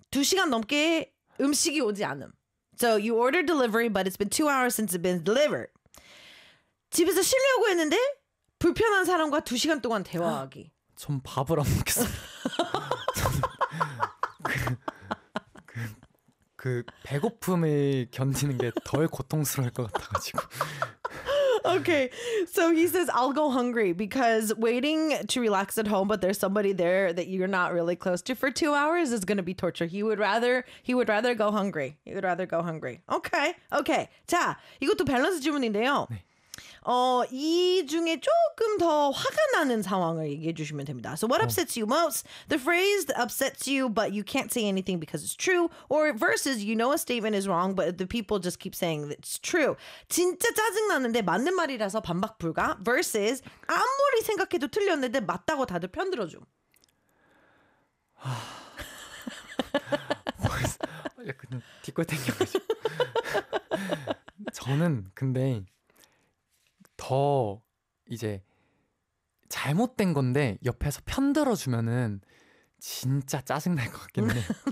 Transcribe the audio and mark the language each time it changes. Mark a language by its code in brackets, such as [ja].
[ko] 두 시간 넘게 음식이 오지 않음. [en] So you ordered delivery, but it's been 2 hours since it's been delivered. [ko] 집에서 쉬려고 했는데 불편한 사람과 두 시간 동안 대화하기. 전 밥을 안 먹겠어요. 그 배고픔을 견디는 게 덜 고통스러울 것 같아가지고. [en] Okay, so he says, I'll go hungry because waiting to relax at home, but there's somebody there that you're not really close to for 2 hours is going to be torture. He would rather go hungry. He would rather go hungry. Okay. [ko] 자, 이것도 밸런스 질문인데요. 네. 이 중에 조금 더 화가 나는 상황을 얘기해 주시면 됩니다. [en] So what upsets you most? The phrase that upsets you, but you can't say anything because it's true. Or versus, you know a statement is wrong, but the people just keep saying it's true. [ko] 진짜 짜증나는데 맞는 말이라서 반박 불가? Versus, 아무리 생각해도 틀렸는데 맞다고 다들 편들어줌. 아, 그냥 뒷골탱이가지고. 저는 근데 더 이제 잘못된 건데 옆에서 편들어주면은 진짜 짜증날 것 같겠네요.